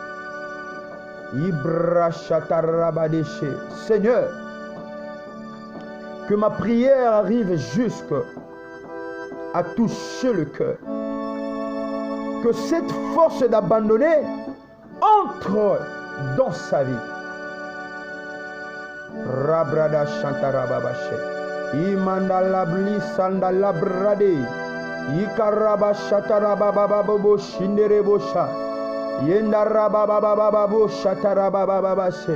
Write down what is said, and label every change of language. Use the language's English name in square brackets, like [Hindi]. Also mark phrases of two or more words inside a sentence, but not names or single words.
[French] Seigneur, que ma prière arrive jusqu'à toucher le cœur. Que cette force d'abandonner entre dans sa vie. Rabrada Shantarababashe. Imandalabli Sandalabrade. Ikaraba Shatarabababo Shinderebosha. Yenda rababababo shatarabababase.